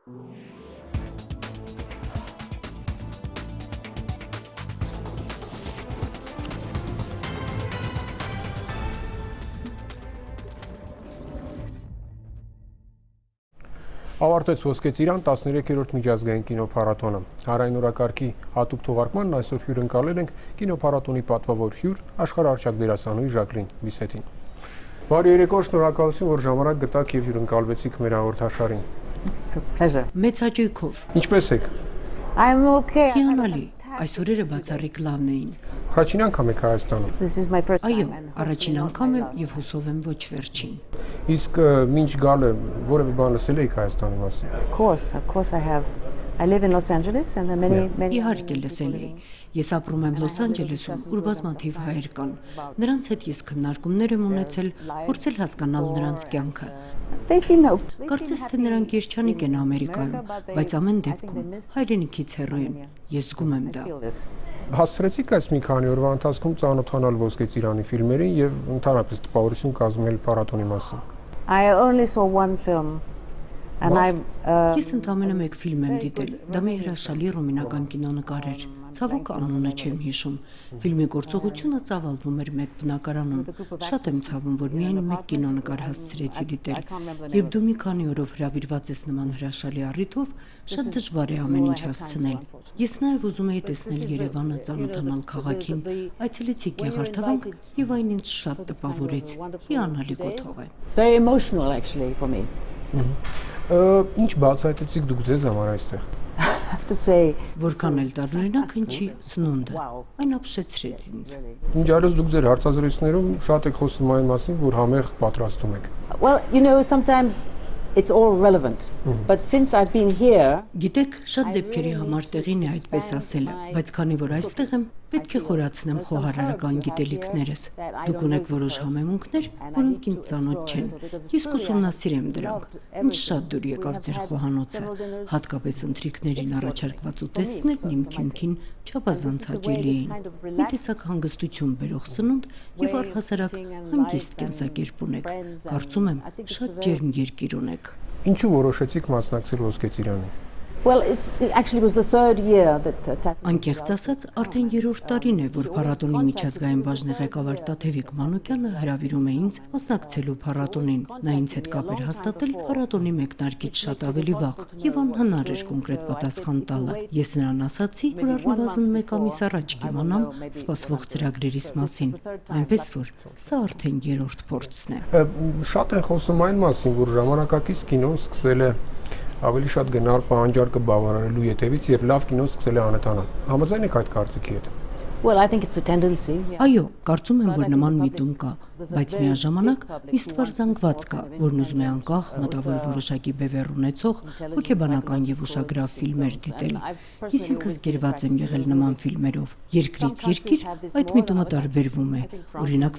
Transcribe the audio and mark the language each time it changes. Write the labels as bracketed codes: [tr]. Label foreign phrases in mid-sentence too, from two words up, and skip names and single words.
[hy] Ավարտեց Ոսկե ծիրան 13-րդ միջազգային կինոփառատոնը։ Հանրային օրակարգի հատուկ թողարկմանն այսօր հյուրընկալել ենք կինոփառատոնի պատվավոր հյուր աշխարհարչակ դերասանուհի Ժակլին Բիսետին։ Բարի երեկո, շնորհակալություն, որ ժամանակ գտաք եւ հյուրընկալվեցիք մեր հաղորդաշարին։ [en] It's a pleasure. [hy] Մեծ հաճույքով։ Ինչպե՞ս եք։ [en] I'm okay. [hy] Հիանալի, այսօրերը բացառիկ լավն էին։ Առաջին անգամ եք Հայաստանում։ [en] This is my first [hy] Այո, [en] time. [hy] առաջին անգամ եմ եւ հուսով եմ ոչ վերջին։ Իսկ մինչ գալը որևէ բան լսել եք Հայաստանի մասին։ [en] Of course I have. I live in Los Angeles and there are many [hy] Իհարկե լսել էի։ Ես ապրում եմ Լոս Անջելեսում, ուր բազմաթիվ հայեր կան։ Նրանց հետ ես քննարկումներ եմ ունեցել, փորձել հասկանալ նրանց կյանքը։ [en] They seem no. [hy] Կարծես թե նրանք երջանիկ են Ամերիկայում, բայց ամեն դեպքում հայրենիքից հեռու են։ Ես զգում եմ դա։ Հասցրեցիք այս մի քանի օրվա ընթացքում ծանոթանալ Ոսկե ծիրանի ֆիլմերին եւ ընդհանրապես տպավորություն կազմել փառատոնի մասին։ [en] I only saw one film and [hy] Ես ընդամենը մեկ ֆիլմ եմ դիտել։ Դա մի հրաշալի ռումինական կինոնկար էր։ Ցավոք անունը չեմ հիշում։ Ֆիլմի գործողությունը ծավալվում էր մեկ բնակարանում։ Շատ եմ ցավում, որ միայն մեկ կինոնկար հասցրեցի դիտել։ Երբ դու մի քանի օրով հրավիրված ես նման հրաշալի առիթով, շատ դժվար է ամեն ինչ հասցնել։ Ես նաև ուզում էի տեսնել Երևանը, ծանոթանալ քաղաքին, այցելեցի Գեղարդավանք եւ այն ինձ շատ տպավորեց։ Հիանալի կոթող է։ [en] very emotional actually for me. [hy] Ինչ բացահայտեցիք դուք ձեզ համար այստեղ։ [en] I have to say [hy] Որքան էլ տարօրինակ հնչի սնունդը, այն ապշեցրեց ինձ։ Ինչ այլոց դուք ձեր հարցազրույցներում շատ եք խոսում այն մասին, որ համեղ պատրաստում եք։ [en] well, sometimes it's all relevant. But since I've been here, [hy] Գիտեք, շատ դեպքերի համար տեղին է այդպես ասելը, բայց քանի որ այստեղ եմ, պետք է խորացնեմ խոհարարական գիտելիքներս։ Դուք ունեք որոշ համեմունքներ, որոնք ինձ ծանոթ չեն։ Ես կուսումնասիրեմ դրանք։ Ինչ շատ դուր եկավ ձեր խոհանոցը, հատկապես ընթրիքներին առաջարկված ուտեստներն իմ քիմքին չափազանց հաճելի էին։ Մի տեսակ հանգստություն բերող սնունդ եւ առհասարակ հանգիստ կենսակերպ ունեք։ Կարծում եմ, շատ ջերմ երկիր ունեք։ Ինչու որոշեցիք մասնակցել Ոսկե ծիրանի։ [en] it actually was the third year that [hy] Անկեղծ ասած, արդեն երրորդ տարին է, որ փառատոնի միջազգային բաժնի ղեկավար Տաթևիկ Մանուկյանը հրավիրում է ինձ մասնակցելու փառատոնին։ Նա ինձ հետ կապ էր հաստատել փառատոնի մեկնարկից շատ ավելի վաղ եւ անհնար էր կոնկրետ պատասխան տալը։ Ես նրան ասացի, որ առնվազն մեկ ամիս առաջ կիմանամ սպասվող ծրագրերիս մասին, այնպես որ սա արդեն երրորդ փորձն է։ Շատ են խոսում այն մասին, որ ժամանակակից կինոն սկսել է ավելի շատ գնալ պահանջարկը բավարարելու յետևից եւ լավ կինոն սկսել է անհետանալ։ Համաձայն եք այդ կարծիքի հետ։ [en] I think it's a tendency. [hy] Այո, կարծում եմ, որ նման միտում կա, բայց միաժամանակ մի ստվար զանգված կա, որն ուզում է անկախ, մտավոր որոշակի բևեռ ունեցող, հոգեբանական եւ ուշագրավ ֆիլմեր դիտել։ Ես ինքս գերված եմ եղել նման ֆիլմերով։ Երկրից երկիր այդ միտումը տարբերվում է։ Օրինակ